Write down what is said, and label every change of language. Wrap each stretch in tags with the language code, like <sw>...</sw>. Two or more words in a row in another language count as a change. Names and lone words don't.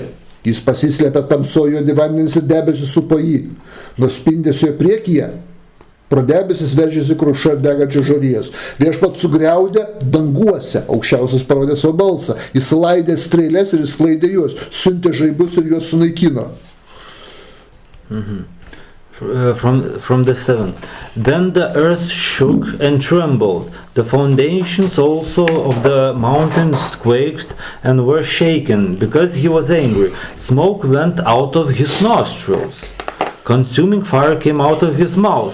<lt>Jis pasislėpė tamsojo, vandenys ir debesis supo jį. Nuo spindesio priekyje pro debesis veržėsi kruša degančios žarijos. Viešpats sugriaudė danguose, aukščiausias parodė savo balsą. Jis laidė strėlės ir išsklaidė juos, siuntė žaibus ir juos sunaikino.</lt> <en>From the 7. Then the earth shook and trembled. The foundations also of the mountains quaked and were shaken, because he was angry. Smoke went out of his nostrils. Consuming fire came out of his mouth.</en>